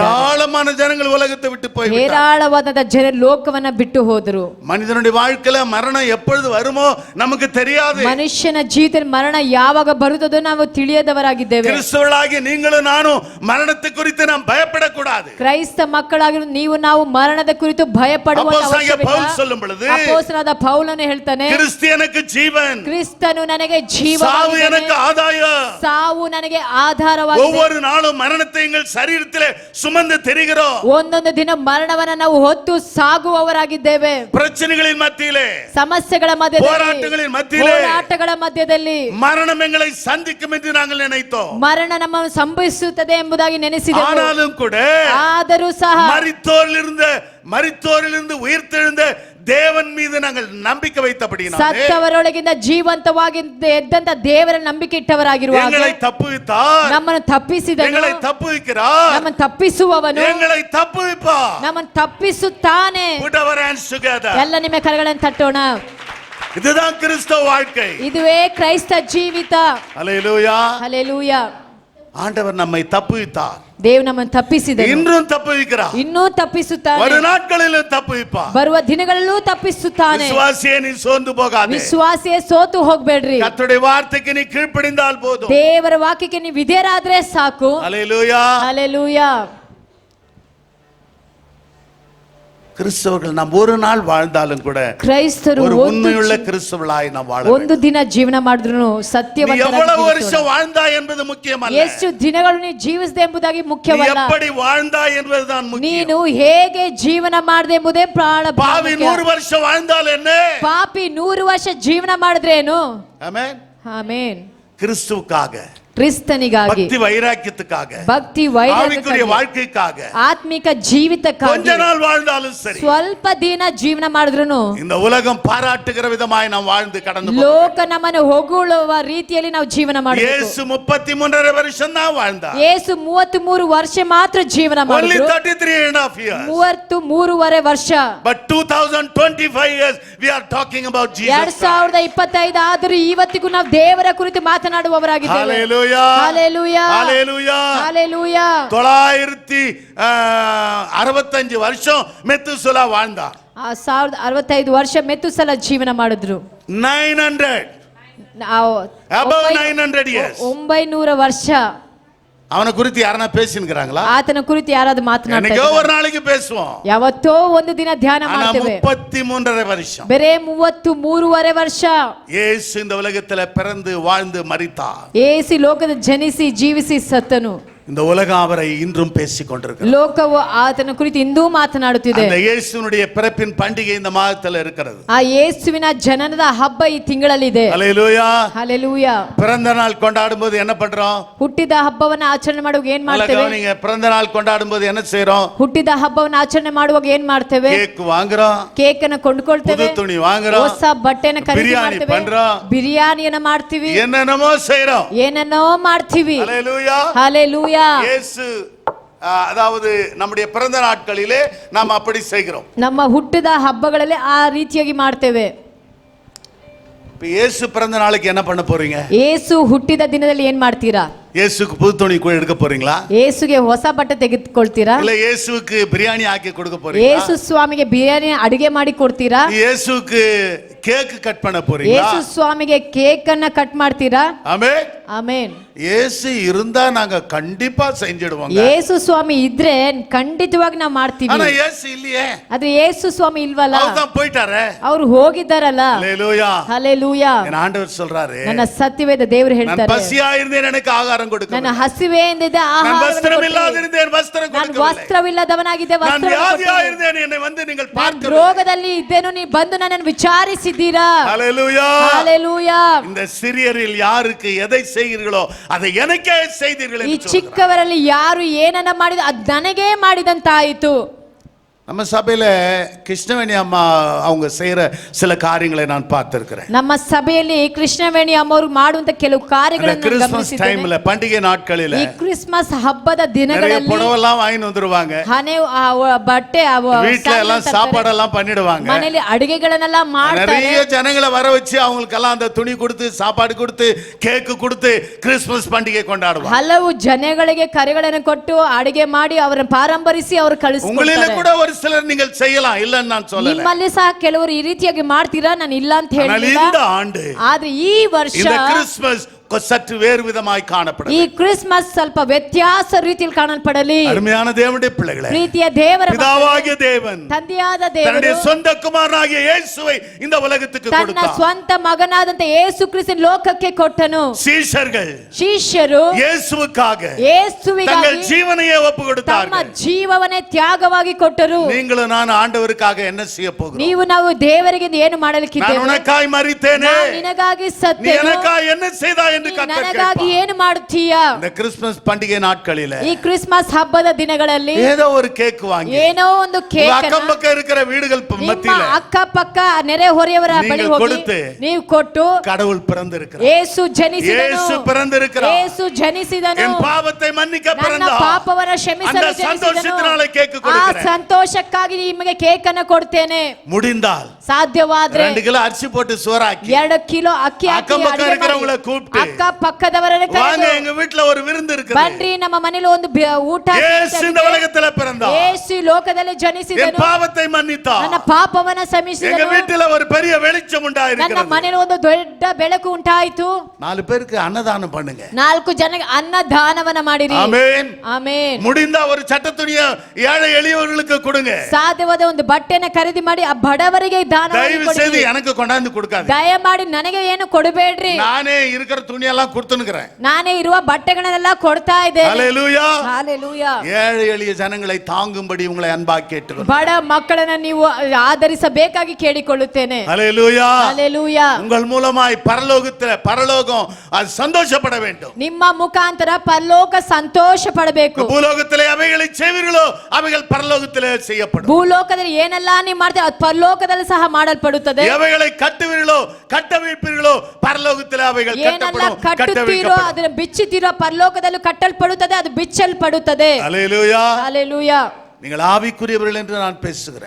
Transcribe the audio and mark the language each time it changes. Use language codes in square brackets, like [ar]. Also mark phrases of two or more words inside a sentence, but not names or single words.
[ta] ஏராளமான ஜனங்கள் உலகத்தை விட்டு போய் [kn] ಹೇರಾಳವಾದ ಜನರು ಲೋಕವನ್ನ ಬಿಟ್ಟು ಹೋದರು. [ta] மனிதனுடைய வாழ்க்கையில மரணம் எப்பொழுது வருமோ நமக்கு தெரியாது. [kn] ಮನುಷ್ಯನ ಜೀವಿತದಲ್ಲಿ ಮರಣ ಯಾವಾಗ ಬರುತ್ತದೋ ನಾವು ತಿಳಿಯದವರಾಗಿದ್ದೇವೆ. [ta] கிறிஸ்தவர்களாகிய நீங்களும் நானும் மரணத்தை குறித்து நாம் பயப்படக்கூடாது. [kn] ಕ್ರೈಸ್ತ ಮಕ್ಕಳಾಗಿರೋ ನೀವು ನಾವು ಮರಣದ ಕುರಿತು ಭಯಪಡುವ [ta] அப்போஸ்தலனாகிய பவுல் சொல்லும் பொழுது, [kn] ಅಪೊಸ್ತಲನಾದ ಪೌಲನು ಹೇಳ್ತಾನೆ, [ta] கிறிஸ்து ஜீவன், [kn] ಕ್ರಿಸ್ತನು ನನಗೆ [ta] சாவு [kn] ಜೀವವಾಗಿದ್ದಾನೆ, [ta] எனக்கு ஆதாயம். [kn] ಸಾವು ನನಗೆ ಆಧಾರವಾಗಿದೆ. [ta] ஒவ்வொரு நாளும் மரணத்தை எங்கள் சரீரத்திலே சுமந்து தெரிகிறோம். [kn] ಒಂದೊಂದು ದಿನ ಮರಣವನ್ನ ನಾವು ಹೊತ್ತು ಸಾಗುವವರಾಗಿದ್ದೇವೆ. [ta] பிரச்சனைகளின் மத்தியிலே, [kn] ಸಮಸ್ಯೆಗಳ ಮಧ್ಯದಲ್ಲಿ, [ta] போராட்டங்களின் மத்தியிலே, [kn] ಹೋರಾಟಗಳ ಮಧ್ಯದಲ್ಲಿ [ta] மரணம் எங்களை சந்திக்கும் என்று நாங்கள் நினைத்தோம். [kn] ಮರಣ ನಮ್ಮನ್ನು ಸಂಭವಿಸುತ್ತದೆ ಎಂಬುದಾಗಿ ನೆನೆಸಿದೆವು. [ta] ஆனாலும் கூட [kn] ಆದರೂ ಸಹ [ta] மரித்தோரிலிருந்து உயிர்த்தெழுந்த தேவன் மீது நாங்கள் நம்பிக்கை வைத்தபடியினாலே [kn] ಸತ್ತವರೊಳಗಿಂದ ಜೀವಂತವಾಗಿ ಎದ್ದಂತ ದೇವರ ನಂಬಿಕೆ ಇಟ್ಟವರಾಗಿರುವಾಗ [ta] எங்களை தப்புவித்தார், [kn] ನಮ್ಮನ್ನು ತಪ್ಪಿಸಿದನು, [ta] எங்களை தப்புவிக்கிறார், [kn] ನಮ್ಮನ್ನು ತಪ್ಪಿಸುವವನು, [ta] எங்களை தப்புவிப்பார். [kn] ನಮ್ಮನ್ನು ತಪ್ಪಿಸುತ್ತಾನೆ. [en] Put our hands together. [kn] ಎಲ್ಲ ನಿಮ್ಮ ಕರಗಳನ್ನು ತಟ್ಟೋಣ. [ta] இதுதான் கிறிஸ்தவ வாழ்க்கை. [kn] ಇದುವೇ ಕ್ರೈಸ್ತ ಜೀವಿತ. [ta] ஹல்லேலூயா. [kn] ಹಲ್ಲೇಲೂಯಾ. [ta] ஆண்டவர் நம்மை தப்புவித்தார், [kn] ದೇವ್ ನಮ್ಮನ್ನು ತಪ್ಪಿಸಿದನು, [ta] இன்றும் தப்புவிக்கிறார், [kn] ಇನ್ನೂ ತಪ್ಪಿಸುತ್ತಾನೆ, [ta] வரும் நாட்களிலும் தப்புவிப்பார். [kn] ಬರುವ ದಿನಗಳಲ್ಲೂ ತಪ್ಪಿಸುತ್ತಾನೆ. [ta] விசுவாசியே நீ சோர்ந்து போகாதே. [kn] ವಿಶ್ವಾಸಿಯೇ ಸೋತು ಹೋಗ್ಬೇಡ್ರಿ. [ta] கர்த்தருடைய வார்த்தைக்கு நீ கீழ்ப்படிந்தால் போதும். [kn] ದೇವರ ವಾಕ್ಯಕ್ಕೆ ನೀವು ವಿಧೇಯರಾದ್ರೆ ಸಾಕು. [ta] ஹல்லேலூயா. [kn] ಹಲ್ಲೇಲೂಯಾ. [ta] கிறிஸ்தவர்கள் நாம் ஒரு நாள் வாழ்ந்தாலும் கூட [kn] ಕ್ರೈಸ್ತರು [ta] ஒரு உண்மையுள்ள கிறிஸ்தவர்களாய் நாம் வாழ [kn] ಒಂದು ದಿನ ಜೀವನ ಮಾಡಿದ್ರು ಸತ್ಯವಂತರಾಗಿ [ta] எவ்வளவு வருஷம் வாழ்ந்தாய் என்பது முக்கியமல்ல, [kn] ಎಷ್ಟು ದಿನಗಳು ನೀನು ಜೀವಿಸಿದೆ ಎಂಬುದಾಗಿ [ta] நீ [kn] ಮುಖ್ಯವಲ್ಲ, [ta] எப்படி வாழ்ந்தாய் என்பதுதான் முக்கியம். [kn] ನೀನು ಹೇಗೆ ಜೀವನ ಮಾಡಿದೆ ಎಂಬುದೇ [ta] பாவி 100 வருஷம் வாழ்ந்தால் என்ன? [kn] ಪಾಪಿ 100 ವರ್ಷ ಜೀವನ ಮಾಡಿದ್ರೇನು? [ta] ஆமென். [kn] ಆಮೆನ್. [ta] கிறிஸ்துவுக்காக, [kn] ಕ್ರಿಸ್ತನಿಗಾಗಿ, [ta] பக்தி வைராக்கியத்துக்காக, [kn] ಭಕ್ತಿ [ta] ஆவிக்குரிய [kn] ವೈರಾಗ್ಯಕ್ಕಾಗಿ, [ta] வாழ்க்கைக்காக [kn] ಆತ್ಮಿಕ ಜೀವಿತಕ್ಕಾಗಿ [ta] கொஞ்ச நாள் வாழ்ந்தாலும் சரி, [kn] ಸ್ವಲ್ಪ ದಿನ ಜೀವನ ಮಾಡಿದ್ರು [ta] இந்த உலகம் பாராட்டுகிற விதமாய் நாம் வாழ்ந்து கடந்து [kn] ಲೋಕ ನಮ್ಮನ್ನು ಹೊಗಳುವ ರೀತಿಯಲ್ಲಿ ನಾವು ಜೀವನ ಮಾಡಬೇಕು. [ta] இயேசு 33.5 வருஷம் தான் வாழ்ந்தார். [kn] ಯೇಸು 33 ವರ್ಷ ಮಾತ್ರ ಜೀವನ [en] Only [kn] ಮಾಡಿದ್ರು. [en] 33.5 years. [kn] 33.5 ವರ್ಷ. [en] But 2025 years we are talking about Jesus. [kn] 2025 ಆದರೂ ಇವತ್ತಿಗೂ ನಾವು ದೇವರ ಕುರಿತು ಮಾತನಾಡುವವರಾಗಿದ್ದೇವೆ. [en] Hallelujah. Hallelujah. Hallelujah. Hallelujah. [ta] 965 வருஷம் மெத்துசலா வாழ்ந்தார். [kn] 1065 ವರ್ಷ ಮೆತುಸಲ ಜೀವನ ಮಾಡಿದ್ರು. [en] 900 above 900 years. [kn] 900 ವರ್ಷ. [ta] அவனை குறித்து யாரனா பேசின்றாங்களா? [kn] ಆತನ ಕುರಿತು ಯಾರಾದರೂ ಮಾತನಾಡ್ತಾರೆ? [ta] என்னைக்கோ ஒரு நாளைக்கு பேசுவோம். [kn] ಯಾವತ್ತೋ ಒಂದು ದಿನ ಧ್ಯಾನ ಮಾಡ್ತೇವೆ. [ta] 33.5 வருஷம். [kn] ಬೇರೆ 33.5 ವರ್ಷ. [ta] இயேசு இந்த உலகத்துல பிறந்து வாழ்ந்து மரித்தார். [kn] ಯೇಸು ಲೋಕದ ಜನಿಸಿ ಜೀವಿಸಿ ಸತ್ತನು. [ta] இந்த உலகம் அவரை இன்றும் பேசிக் கொண்டிருக்கிறது. [kn] ಲೋಕವು ಆತನ ಕುರಿತು ಇಂದೂ ಮಾತನಾಡುತ್ತಿದೆ. [ta] அந்த இயேசுவினுடைய பிறப்பின் பண்டிகை இந்த மாதத்துல இருக்கிறது. [kn] ಆ ಯೇಸುವಿನ ಜನನದ ಹಬ್ಬ ಈ ತಿಂಗಳಲ್ಲಿ ಇದೆ. [ta] ஹல்லேலூயா. [kn] ಹಲ್ಲೇಲೂಯಾ. [ta] பிறந்த நாள் கொண்டாடும்போது என்ன பண்றோம்? [kn] ಹುಟ್ಟಿದ ಹಬ್ಬವನ್ನ ಆಚರಣೆ ಮಾಡುವಾಗ ಏನ್ ಮಾಡ್ತೇವೆ? [ta] நீங்க பிறந்த நாள் கொண்டாடும்போது என்ன செய்றோம்? [kn] ಹುಟ್ಟಿದ ಹಬ್ಬವನ್ನ ಆಚರಣೆ ಮಾಡುವಾಗ ಏನ್ ಮಾಡ್ತೇವೆ? [ta] கேக் வாங்குறோம், [kn] ಕೇಕ್ ಅನ್ನು ಕೊಂಡುಕೊಳ್ತೇವೆ, [ta] புது துணி வாங்குறோம், [kn] ಹೊಸ ಬಟ್ಟೆನ ಖರೀದಿ [ta] பிரியாணி [kn] ಮಾಡ್ತೇವೆ, [ta] பண்றோம், [kn] ಬಿರಿಯಾನಿಯನ್ನ ಮಾಡ್ತೀವಿ, [ta] என்னென்னமோ செய்றோம். [kn] ಏನನ್ನೋ ಮಾಡ್ತೀವಿ. [ta] ஹல்லேலூயா. [kn] ಹಲ್ಲೇಲೂಯಾ. [ta] இயேசு அதாவது நம்முடைய பிறந்த நாட்களிலே நாம் அப்படி செய்கிறோம். [kn] ನಮ್ಮ ಹುಟ್ಟಿದ ಹಬ್ಬಗಳಲ್ಲಿ ಆ ರೀತಿಯಾಗಿ ಮಾಡ್ತೇವೆ. [ta] இப்ப இயேசு பிறந்த நாளுக்கு என்ன பண்ண போறீங்க? [kn] ಯೇಸು ಹುಟ್ಟಿದ ದಿನದಲ್ಲಿ ಏನ್ ಮಾಡ್ತೀರಾ? [ta] இயேசுக்கு புது துணி எடுக்க போறீங்களா? [kn] ಯೇಸುಗೆ ಹೊಸ ಬಟ್ಟೆ ತೆಗೆದುಕೊಳ್ತೀರಾ? [ta] இல்ல இயேசுவுக்கு பிரியாணி ஆக்கி கொடுக்க போறீங்களா? [kn] ಯೇಸು ಸ್ವಾಮಿಗೆ ಬಿರಿಯಾನಿ ಅಡಿಗೆ ಮಾಡಿ ಕೊಡ್ತೀರಾ? [ta] இயேசுவுக்கு [en] cake cut [ta] பண்ண போறீங்களா? [kn] ಯೇಸು ಸ್ವಾಮಿಗೆ ಕೇಕ್ ಅನ್ನ ಕಟ್ ಮಾಡ್ತೀರಾ? [ta] ஆமென். [kn] ಆಮೆನ್. [ta] இயேசு இருந்தா நாங்க கண்டிப்பா செஞ்சிடுவோம். [kn] ಯೇಸು ಸ್ವಾಮಿ ಇದ್ರೆ ಖಂಡಿತವಾಗಿ ನಾವು ಮಾಡ್ತೀವಿ. [ta] ஆனா இயேசு இல்லையே. [kn] ಆದ್ರೆ ಯೇಸು ಸ್ವಾಮಿ ಇಲ್ವಲ್ಲ, [ta] அவர்தான் போயிட்டாரே. [kn] ಅವರು ಹೋಗಿದ್ದಾರಲ್ಲ. [ta] ஹalleluya. [kn] ಹಲ್ಲೆಲೂಯಾ. [ta] என் ஆண்டவர் சொல்றாரு, [kn] ನನ್ನ ಸತ್ಯವೇದ ದೇವರು [ta] நான் [kn] ಹೇಳ್ತಾರೆ, [ta] பசியா இருந்தேன் எனக்கு ஆகாரம் கொடுக்க, [kn] ನನ್ನ ಹಸಿವೆಯಿಂದಿದ್ದೆ [ta] நான் [kn] ಆಹಾರವನ್ನು [ta] வஸ்திரம் [kn] ಕೊಟ್ಟೆ. [ta] இல்லாதிருந்தேன் வஸ்திரம் [kn] ನಾನು [ta] கொடுக்கவில்லை, [kn] ವಸ್ತ್ರವಿಲ್ಲದವನಾಗಿದ್ದೆ [ta] நான் [kn] ವಸ್ತ್ರವನ್ನು [ta] வியாதியா [kn] ಕೊಟ್ಟೆ. [ta] இருந்தேன் என்னை வந்து நீங்கள் [kn] ನಾನು [ta] பார்க்க. [kn] ರೋಗದಲ್ಲಿ ಇದ್ದೇನು, ನೀವು ಬಂದು ನನ್ನನ್ನು ವಿಚಾರಿಸಿದ್ದೀರಾ. [ta] ஹalleluya. [kn] ಹಲ್ಲೆಲೂಯಾ. [ta] இந்த சிறியரில் யாருக்கு எதை செய்கிறீர்களோ அதை எனக்கே செய்தீர்கள் [kn] ಈ [ta] என்று சொல்றார். [kn] ಚಿಕ್ಕವರಲ್ಲಿ ಯಾರು ಏನನ್ನ ಮಾಡಿದ ಅದು ನನಗೇ ಮಾಡಿದಂತಾಯಿತು. [ta] நம்ம சபையில கிருஷ்ணவேணி அம்மா அவங்க செய்யற சில காரியங்களை நான் பார்த்திருக்கிறேன். [kn] ನಮ್ಮ ಸಭೆಯಲ್ಲಿ ಕೃಷ್ಣವೇಣಿ ಅಮ್ಮವರು ಮಾಡುವಂತ ಕೆಲವು ಕಾರ್ಯಗಳನ್ನು [ta] கிறிஸ்மஸ் [kn] ಗಮನಿಸಿದ್ದೇನೆ. [ta] டைம்ல பண்டிகை நாட்களில [kn] ಈ ಕ್ರಿಸ್ಮಸ್ ಹಬ್ಬದ [ta] நிறைய [kn] ದಿನಗಳಲ್ಲಿ [ta] புடவெல்லாம் வாங்கி வந்துருவாங்க, [kn] ಹನೆ ಬಟ್ಟೆ [ta] வீட்ல எல்லாம் சாப்பாடெல்லாம் பண்ணிடுவாங்க, [kn] ಮನೆಯಲ್ಲಿ ಅಡುಗೆಗಳನ್ನೆಲ್ಲ ಮಾಡ್ತಾರೆ. [ta] நிறைய ஜனங்களை வர வச்சு அவங்களுக்கெல்லாம் அந்த துணி கொடுத்து சாப்பாடு கொடுத்து கேக்கு கொடுத்து கிறிஸ்மஸ் பண்டிகை கொண்டாடுவாங்க. [kn] ಹಲವು ಜನಗಳಿಗೆ ಕರೆಗಳನ್ನು ಕೊಟ್ಟು ಅಡುಗೆ ಮಾಡಿ ಅವರನ್ನು ಪಾರಂಪರಿಸಿ ಅವರು [ta] உங்களில [kn] ಕಳಿಸ್ತಾರೆ. [ta] கூட ஒரு சிலர் நீங்கள் செய்யலாம், இல்லன்னு நான் சொல்லல. [kn] ನಿಮ್ಮಲ್ಲಿ ಸಹ ಕೆಲವರು ಈ ರೀತಿಯಾಗಿ ಮಾಡ್ತೀರಾ, ನಾನು ಇಲ್ಲ ಅಂತ [ta] ஆனால் [kn] ಹೇಳಿಲ್ಲ. [ta] இந்த ஆண்டு [kn] ಆದ್ರೆ ಈ ವರ್ಷ [ta] இந்த கிறிஸ்மஸ் சற்று வேறு விதமாய் காணப்படும். [kn] ಈ ಕ್ರಿಸ್ಮಸ್ ಸ್ವಲ್ಪ ವ್ಯತ್ಯಾಸ ರೀತಿಯಲ್ಲಿ ಕಾಣಲ್ಪಡಲಿ. [ta] அருமையான தேவனுடைய பிள்ளைகளே, [kn] ಪ್ರೀತಿಯ ದೇವರ [ta] பிதாவாகிய தேவன் [kn] ತಂದೆಯಾದ [ta] தன்னுடைய [kn] ದೇವರು [ta] சொந்த குமாரனாகிய இயேசுவை இந்த உலகத்துக்கு [kn] ತನ್ನ [ta] கொடுத்தார். [kn] ಸ್ವಂತ ಮಗನಾದಂತ ಯೇಸು ಕ್ರಿಸ್ತನ ಲೋಕಕ್ಕೆ ಕೊಟ್ಟನು. [ta] சீஷர்கள் [kn] ಶಿಷ್ಯರು [ta] இயேசுவுக்காக [kn] ಯೇಸುವಿಗಾಗಿ [ta] தங்கள் ஜீவனையே ஒப்பு [kn] ತಮ್ಮ [ta] கொடுத்தார்கள். [kn] ಜೀವವನ್ನೇ ತ್ಯಾಗವಾಗಿ ಕೊಟ್ಟರು. [ta] நீங்களும் நான் ஆண்டவருக்காக என்ன செய்ய போகிறோம்? [kn] ನೀವು ನಾವು ದೇವರಿಗೆ ಏನು [ta] நான் [kn] ಮಾಡಲಿಕ್ಕಿದ್ದೇವೆ? [ta] உனக்காய் மரித்தேனே, [kn] ನಾನು ನಿನಗಾಗಿ [ta] நீ [kn] ಸತ್ತೇನು, [ta] எனக்காய் என்ன செய்தாய் என்று [kn] ನೀ [ta] கர்த்தர் [kn] ನನಗಾಗಿ [ta] கேட்பார். [kn] ಏನು ಮಾಡುತ್ತೀಯಾ? [ta] இந்த கிறிஸ்மஸ் பண்டிகை நாட்களில [kn] ಈ ಕ್ರಿಸ್ಮಸ್ ಹಬ್ಬದ ದಿನಗಳಲ್ಲಿ [ta] ஏதோ ஒரு கேக் வாங்கி [kn] ಏನೋ ಒಂದು [ta] உங்க [kn] ಕೇಕ್ [ta] அக்கம் பக்கம் இருக்கிற வீடுகள் [kn] ನಿಮ್ಮ [ta] மத்தியில [kn] ಅಕ್ಕ ಪಕ್ಕ ನೆರೆ ಹೊರೆಯವರ [ta] நீங்கள் [kn] ಬಳಿ ಹೋಗಿ [ta] கொடுத்து, [kn] ನೀವು ಕೊಟ್ಟು, [ta] கடவுள் பிறந்திருக்கிறார், [kn] ಯೇಸು ಜನಿಸಿದನು, [ta] இயேசு பிறந்திருக்கிறார், [kn] ಯೇಸು ಜನಿಸಿದನು, [ta] என் பாவத்தை மன்னிக்க [kn] ನನ್ನ [ta] பிறந்தார், [kn] ಪಾಪವನ್ನ [ta] அந்த [kn] ಕ್ಷಮಿಸಲು [ta] சந்தோஷத்தினால [kn] ಜನಿಸಿದನು. [ta] கேக் [kn] ಆ [ta] கொடுக்கிறேன். [kn] ಸಂತೋಷಕ್ಕಾಗಿ ನಿಮಗೆ ಕೇಕ್ ಅನ್ನು ಕೊಡ್ತೇನೆ. [ta] முடிந்தால் [kn] ಸಾಧ್ಯವಾದ್ರೆ [ta] 2 கிலೋ அரிசி போட்டு சோறாக்கி [kn] 2 ಕಿಲೋ ಅಕ್ಕಿ ಹಾಕಿ [ta] அக்கம் பக்கம் [kn] ಅಡುಗೆ [ta] இருக்கிறவங்கள [kn] ಮಾಡಿ, [ta] கூப்பிட்டு, [kn] ಅಕ್ಕ ಪಕ್ಕದವರನ್ನ [ta] வாங்க [kn] ಕರೆದು, [ta] எங்க வீட்ல ஒரு விருந்து இருக்குது, [kn] ಬನ್ರಿ ನಮ್ಮ ಮನೇಲಿ ಒಂದು ಊಟ [ta] இயேசு இந்த உலகத்துல பிறந்தார், [kn] ಯೇಸು ಈ ಲೋಕದಲ್ಲಿ [ta] என் [kn] ಜನಿಸಿದನು, [ta] பாவத்தை மன்னித்தார், [kn] ನನ್ನ ಪಾಪವನ್ನ [ta] எங்க [kn] ಕ್ಷಮಿಸಿದನು, [ta] வீட்டுல ஒரு பெரிய வெளிச்சம் [kn] ನನ್ನ [ta] உண்டாயிருக்கிறது. [kn] ಮನೇಲಿ ಒಂದು ದೊಡ್ಡ ಬೆಳಕು ಉಂಟಾಯಿತು. [ta] 4 பேருக்கு அன்னதானம் பண்ணுங்க. [kn] 4 ಜನಕ್ಕೆ ಅನ್ನದಾನವನ್ನ ಮಾಡಿರಿ. [ta] ஆமென். [kn] ಆಮೆನ್. [ta] முடிந்தா ஒரு சட்ட துணியை ஏழை எளியவர்களுக்கு கொடுங்க. [kn] ಸಾಧ್ಯವಾದ ಒಂದು ಬಟ್ಟೆನ ಖರೀದಿ ಮಾಡಿ ಆ ಬಡವರಿಗೆ ದಾನ [ta] தயவு செய்து எனக்கு கொண்டாந்து கொடுக்காது. [kn] ದಯಮಾಡಿ ನನಗೆ ಏನು ಕೊಡಬೇಡ್ರಿ. [ta] நானே இருக்கிற துணியெல்லாம் கொடுத்துனுக்கிறேன். [kn] ನಾನೇ ಇರುವ ಬಟ್ಟೆಗಳನ್ನೆಲ್ಲ ಕೊಡ್ತಾ ಇದ್ದೇನೆ. [ta] ஹalleluya. [kn] ಹಾಲೆಲೂಯಾ. [ta] ஏழை எளிய ஜனங்களை தாங்கும்படி உங்களை அன்பாக கேட்டுக்கொள்கிறேன். [kn] ಬಡ ಮಕ್ಕಳನ್ನ ನೀವು ಆದರಿಸಬೇಕಾಗಿ ಕೇಳಿಕೊಳ್ಳುತ್ತೇನೆ. [ta] ஹalleluya. [kn] ಹಾಲೆಲೂಯಾ. [ta] உங்கள் மூலமாய் பரலோகம் அது சந்தோஷப்பட வேண்டும். [kn] ನಿಮ್ಮ ಮುಖಾಂತರ ಪರಲೋಕ ಸಂತೋಷ ಪಡಬೇಕು. [ta] பூலோகத்திலே அவைகளை செய்வீர்களோ அவைகள் பரலோகத்திலே செய்யப்படும். [kn] ಭೂಲೋಕದಲ್ಲಿ ಏನೆಲ್ಲ ನೀವು ಮಾಡ್ತೀರ ಅದು ಪರಲೋಕದಲ್ಲಿ ಸಹ ಮಾಡಲ್ಪಡುತ್ತದೆ. [ta] எவைகளை கட்டுவீர்களோ கட்டவிழ்ப்பீர்களோ பரலோகத்திலே அவைகள் [kn] ಏನೆಲ್ಲ [ta] கட்டப்படும் [kn] ಕಟ್ಟುತ್ತೀರೋ [ta] கட்டவிழ்க்கப்படும். [kn] ಅದನ್ನು ಬಿಚ್ಚುತ್ತೀರೋ ಪರಲೋಕದಲ್ಲೂ ಕಟ್ಟಲ್ಪಡುತ್ತದೆ, ಅದು ಬಿಚ್ಚಲ್ಪಡುತ್ತದೆ. [ta] ஹalleluya. [kn] ಹಾಲೆಲೂಯಾ. [ta] நீங்கள் ஆவிக்குரியவர்கள் என்று நான் பேசுகிறேன்.